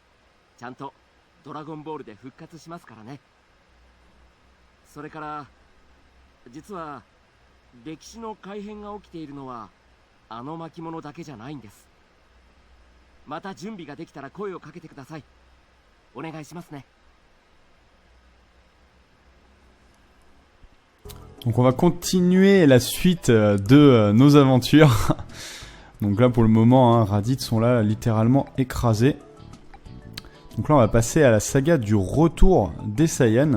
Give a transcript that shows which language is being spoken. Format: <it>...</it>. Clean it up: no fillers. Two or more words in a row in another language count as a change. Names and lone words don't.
<ja>ちゃんとドラゴンボールで復活しますからね。それから実は歴史の改変が起きているのはあの巻物だけじゃないんです。また準備ができたら声をかけてください。お願いしますね。</ja> <fr>Donc on va continuer la suite de nos aventures. Donc là pour le moment, hein, Raditz sont là littéralement écrasés. Donc là on va passer à la saga du retour des Saiyans.</fr>